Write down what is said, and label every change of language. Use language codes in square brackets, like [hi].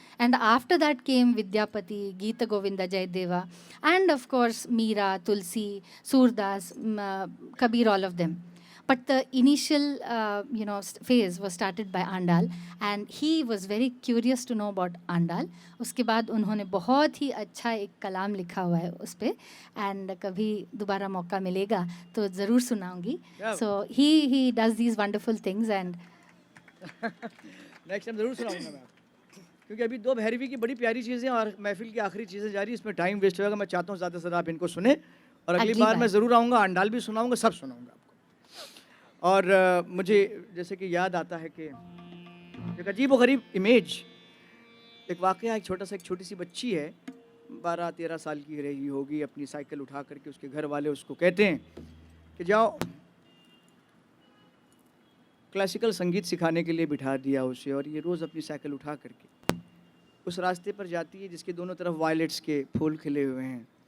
[en] And after that came Vidyapati, Geeta Govinda Jayadeva, and of course Meera, Tulsi, Surdas, Kabir, all of them. But the initial, phase was started by Andal, and he was very curious to know about Andal. [hi] उसके बाद उन्होंने बहुत ही अच्छा एक कलाम लिखा हुआ है उस पर, एंड कभी दोबारा मौका मिलेगा तो ज़रूर सुनाऊंगी. [en] So he does these wonderful things, and [hi] next time जरूर सुनाऊंगा मैं आपको, क्योंकि अभी दो भैरवी की बड़ी प्यारी चीज़ें और महफिल की आखिरी चीज़ें जा रही, इसमें टाइम वेस्ट होगा. मैं चाहता हूँ ज़्यादा से ज़्यादा आप इनको सुने, और अगली बार मैं ज़रूर आऊँगा, अंडाल भी सुनाऊंगा, सब सुनाऊंगा आपको. और मुझे जैसे कि याद आता है कि एक अजीब व गरीब इमेज, एक वाक़या, एक छोटी सी बच्ची है, 12-13 साल की रही होगी, अपनी साइकिल उठा करके उसके घर वाले उसको कहते हैं कि जाओ, क्लासिकल संगीत सिखाने के लिए बिठा दिया उसे, और ये रोज़ अपनी साइकिल उठा करके उस रास्ते पर जाती है जिसके दोनों तरफ वायलेट्स के फूल खिले हुए हैं.